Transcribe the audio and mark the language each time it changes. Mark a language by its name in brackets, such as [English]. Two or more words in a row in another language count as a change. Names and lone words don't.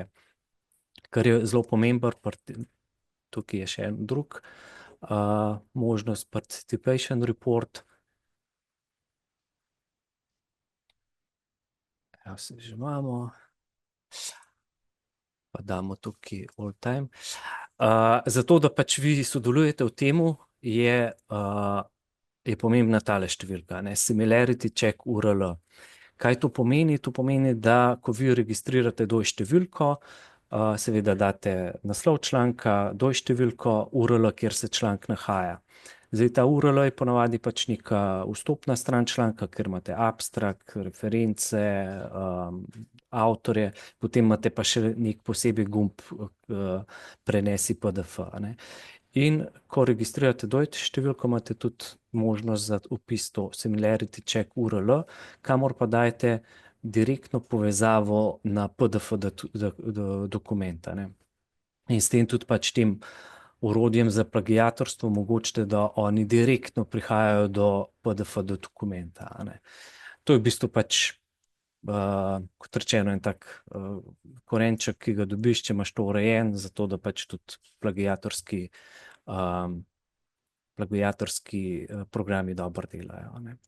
[Slovenian] Kar je zelo pomembno, tukaj je še en drug možnost, [English] participation report. [Slovenian] Se že imamo. Pa damo tukaj [English] all time. [Slovenian] Zato, da pač vi sodelujete v temu, je pomembna tale številka, [English] similarity check URL. [Slovenian] Kaj to pomeni? To pomeni, da ko vi registrirate doj številko, seveda date naslov članka, doj številko, URL, kjer se članek nahaja. Zdaj ta URL je ponavadi pač neka vstopna stran članka, kjer imate abstrakt, reference, avtorje, potem imate pa še nek posebej gumb prenesi PDF. In ko registrirate doj številko, imate tudi možnost za vpis to [English] similarity check URL, [Slovenian] kamor pa dajete direktno povezavo na PDF dokumenta. In s tem tudi pač tem orodjem za plagiatorstvo omogočite, da oni direktno prihajajo do PDF dokumenta. To je v bistvu pač, kot rečeno, en tak korenček, ki ga dobiš, če imaš to urejen, zato da pač tudi plagiatorski programi dobro delajo.